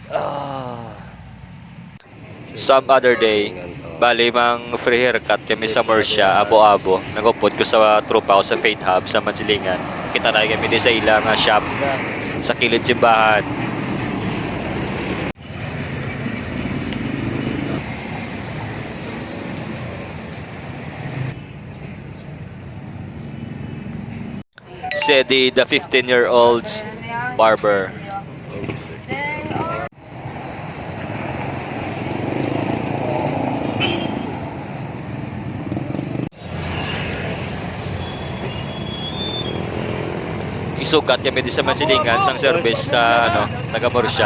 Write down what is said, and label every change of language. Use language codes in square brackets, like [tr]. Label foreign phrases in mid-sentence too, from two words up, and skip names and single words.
[en] Some other day, [hil] bali mang free haircut kami sa Murcia, abo-abo. Nagupod ko sa tropa ko sa Faith Hub sa Mansilingan. Kita tayo kami din sa ilang shop sa kilid simbahan. [en] Said the 15-year-old's barber. [hil] Isugat kami din sa Mansilingan sang service sa taga Murcia.